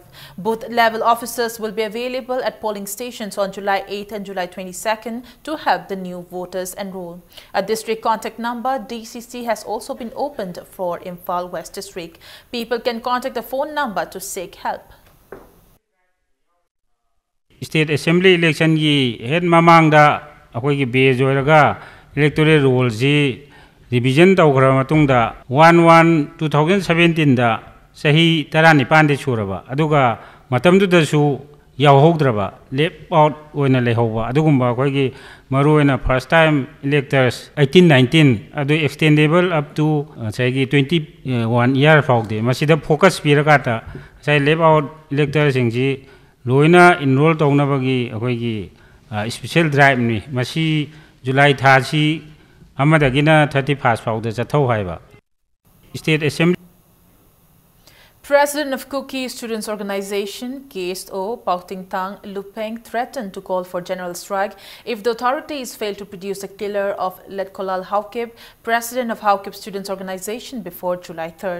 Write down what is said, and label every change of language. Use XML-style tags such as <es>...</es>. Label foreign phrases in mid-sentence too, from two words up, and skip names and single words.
<en>Booth-level officers will be available at polling stations on July 8th and July 22nd to help the new voters enroll. A district contact number, DCC, has also been opened for Imphal West District. People can contact the phone number to seek help. State Assembly election</en> <mni>ki head mamangda akoi ki base oiraga</mni> <en>electoral rules revision</en> <mni>tawkhra matungda 1/1/2017 da sahi 19 de churaba aduga matamdudasu yauhogdraba</mni> <en>left out</en> <mni>oina lehoba adugumba akoi ki maruena</mni> <en>first time electors</en> <mni>18-19 adu</mni> <en>extendable up to say 21 year</en> <mni>fawde masida focus piraga ta</mni> <en>say left out electors</en> <mni>singji loina enroll tawnabagi akoi ki</mni> <en>special drive</en> <mni>ni masi July thasi amadagina 31st fawde chathau haiba</mni> <en>State Assembly. President of Kuki Students Organization, KSO, Pautingtang Lupeng, threatened to call for general strike if the authorities fail to produce a killer of Letkolal Haukip, President of Haukip Students Organization, before July 3rd.</en>